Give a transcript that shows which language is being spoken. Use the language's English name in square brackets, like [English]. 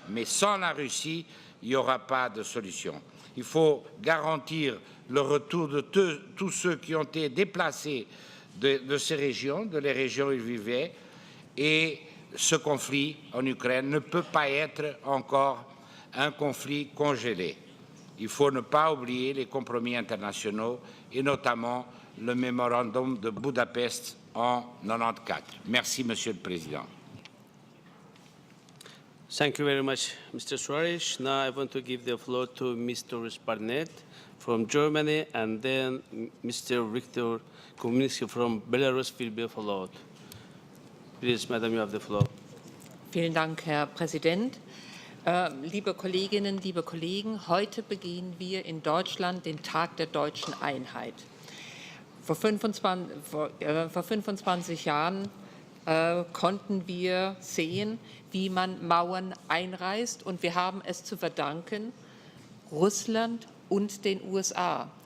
[French] Mais sans la Russie, il n'y aura pas de solution. Il faut garantir le retour de tous ceux qui ont été déplacés de ces régions, de les régions où ils vivaient, et ce conflit en Ukraine ne peut pas être encore un conflit congelé. Il faut ne pas oublier les compromis internationaux et notamment le mémorandum de Budapest en 1994. Merci, Monsieur le Président. [English] Thank you very much, Mr. Suarez. Now I want to give the floor to Mr. Barnett from Germany, and then Mr. Viktor Kominski from Belarus will be followed. Please, Madam, you have the floor. [German] Vielen Dank, Herr Präsident. Liebe Kolleginnen, liebe Kollegen, heute begehen wir in Deutschland den Tag der deutschen Einheit. Vor 25 Jahren konnten wir sehen, wie man Mauern einreißt, und wir haben es zu verdanken Russland und den USA.